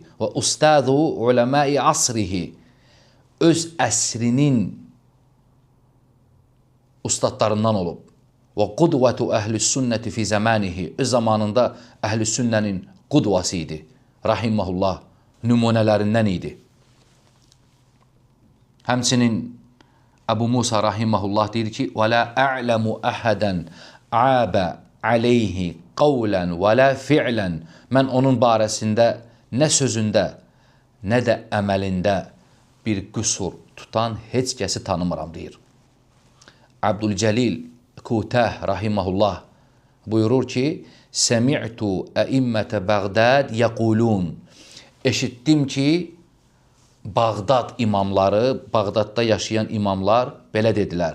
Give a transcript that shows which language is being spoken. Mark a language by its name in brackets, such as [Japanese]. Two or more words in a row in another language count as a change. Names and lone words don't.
[Arabic] وأستاذ علماء عصره [Azerbaijani] öz əsrinin ustadlarından olub. [Arabic] وقدوة أهل السنة في زمانه [Azerbaijani] öz zamanında əhl-i sünnənin qudvası idi. Rahiməhullah nümunələrindən idi. Həmçinin Əbu Musa rahiməhullah deyir ki, [Arabic] وَلَا أَعْلَمُ أَحَدًا عَابَ عَلَيْهِ قَوْلًا وَلَا فِعْلًا [Azerbaijani] Mən onun barəsində nə sözündə, nə də əməlində bir qüsur tutan heç kəsi tanımıram, deyir. Abdülcəlil Kutəh rahiməhullah buyurur ki, [Arabic] سمعت أئمة بغداد يقولون [Azerbaijani] Eşitdim ki, Bağdad imamları, Bağdadda yaşayan imamlar belə dedilər.